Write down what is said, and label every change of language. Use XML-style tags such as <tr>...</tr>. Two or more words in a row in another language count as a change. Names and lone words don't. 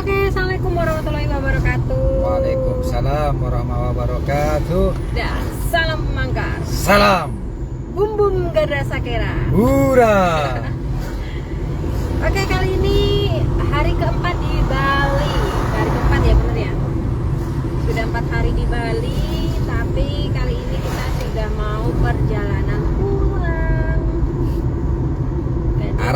<ar>السلام عليكم ورحمة الله وبركاته. وعليكم السلام ورحمة الله وبركاته.</ar> <id>Dan salam mangkar. Salam. Bum bum Gada Sakera. Hura. Oke, kali ini hari keempat di Bali. Hari keempat ya, bener ya? Sudah 4 hari di Bali, tapi kali ini kita sudah mau perjalanan pulang. Jadi,</id>